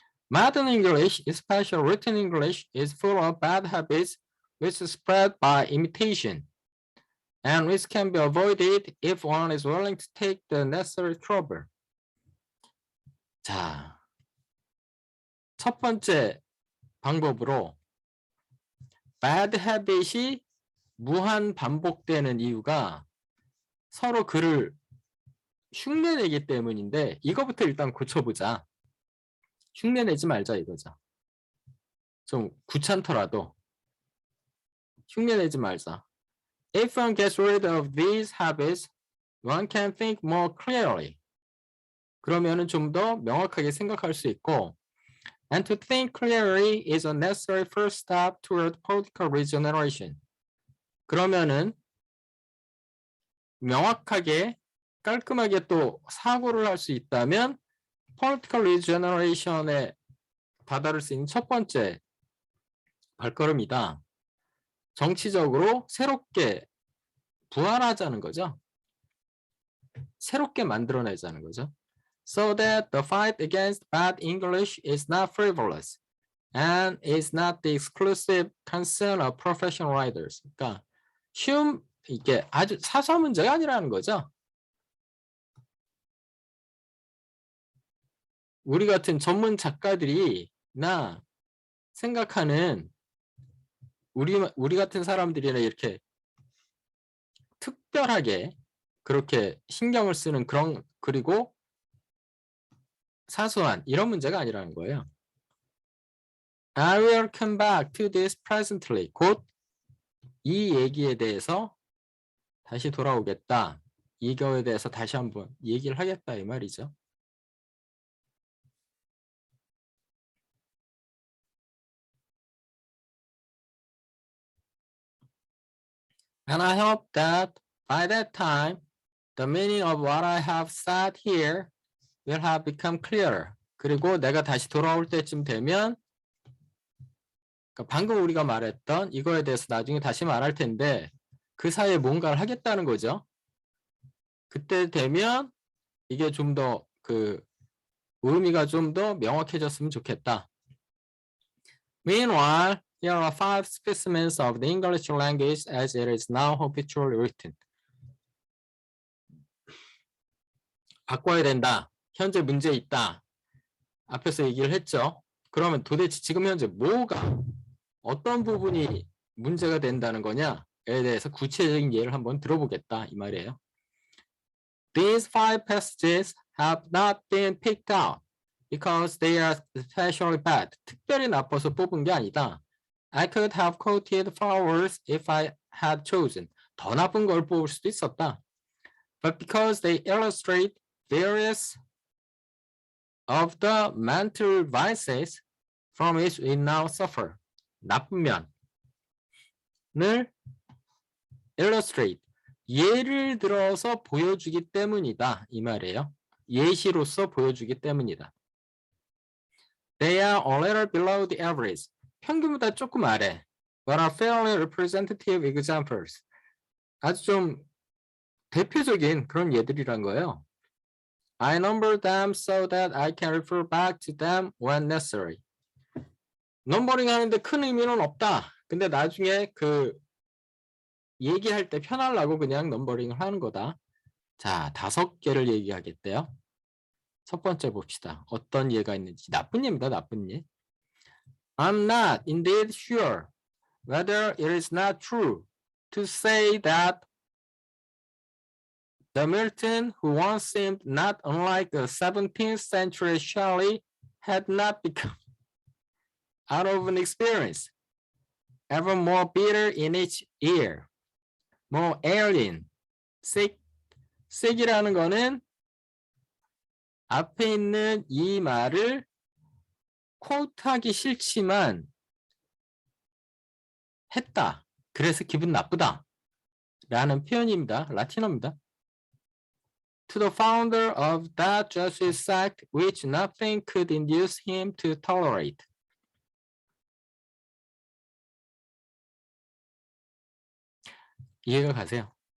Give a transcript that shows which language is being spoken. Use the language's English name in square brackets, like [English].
[English] Modern English, especially written English, is full of bad habits which spread by imitation, and which can be avoided if one is willing to take the necessary trouble. [Korean] 자, 첫 번째 방법으로 bad habit이 무한 반복되는 이유가 서로 글을 흉내내기 때문인데 이거부터 일단 고쳐보자. 흉내내지 말자 이거죠. 좀 귀찮더라도 흉내내지 말자. [English] If one gets rid of these habits, one can think more clearly. [Korean] 그러면은 좀 더 명확하게 생각할 수 있고 [English] And to think clearly is a necessary first step toward political regeneration. [Korean] 그러면은 명확하게 깔끔하게 또 사고를 할 수 있다면 [English] political regeneration [Korean] 에 다다를 수 있는 첫 번째 발걸음이다. 정치적으로 새롭게 부활하자는 거죠. 새롭게 만들어내자는 거죠. [English] So that the fight against bad English is not frivolous and is not the exclusive concern of professional writers. [Korean] 그러니까 쉬운 이게 아주 사소한 문제가 아니라는 거죠. 우리 같은 전문 작가들이나 생각하는 우리 같은 사람들이나 이렇게 특별하게 그렇게 신경을 쓰는 그런 그리고 사소한 이런 문제가 아니라는 거예요. [English] I will come back to this presently. [Korean] 곧 이 얘기에 대해서 다시 돌아오겠다. 이거에 대해서 다시 한번 얘기를 하겠다 이 말이죠. [English] And I hope that by that time, the meaning of what I have said here will have become clearer. [Korean] 그리고 내가 다시 돌아올 때쯤 되면 그러니까 방금 우리가 말했던 이거에 대해서 나중에 다시 말할 텐데 그 사이에 뭔가를 하겠다는 거죠. 그때 되면 이게 좀 더 그 의미가 좀 더 명확해졌으면 좋겠다. [English] Meanwhile, here are 5 specimens of the English language as it is now habitually written. [Korean] 바꿔야 된다. 현재 문제 있다. 앞에서 얘기를 했죠. 그러면 도대체 지금 현재 뭐가 어떤 부분이 문제가 된다는 거냐에 대해서 구체적인 예를 한번 들어보겠다 이 말이에요. [English] These 5 passages have not been picked out because they are especially bad. [Korean] 특별히 나빠서 뽑은 게 아니다. [English] I could have quoted far worse if I had chosen. [Korean] 더 나쁜 걸 뽑을 수도 있었다. [English] But because they illustrate various of the mental vices from which we now suffer. [Korean] 나쁜 면을 illustrate, 예를 들어서 보여주기 때문이다 이 말이에요. 예시로서 보여주기 때문이다. [English] They are a little below the average. [Korean] 평균보다 조금 아래. [English] But are fairly representative examples. [Korean] 아주 좀 대표적인 그런 예들이란 거예요. [English] I number them so that I can refer back to them when necessary. [Korean] 넘버링 하는데 큰 의미는 없다. 근데 나중에 그 얘기할 때 편하려고 그냥 넘버링을 하는 거다. 자, 5개를 얘기하겠대요. 첫 번째 봅시다. 어떤 예가 있는지. 나쁜 예입니다. 나쁜 예. [English] I'm not indeed sure whether it is not true to say that the Milton who once seemed not unlike the 17th century Shelley had not become out of an experience, ever more bitter in each ear, more alien, sick. [Korean] sick이라는 거는 앞에 있는 이 말을 쿼트하기 싫지만 했다. 그래서 기분 나쁘다. 라는 표현입니다. 라틴어입니다. [English] To the founder of that Jesuit sect which nothing could induce him to tolerate. [Korean] 이해가 가세요?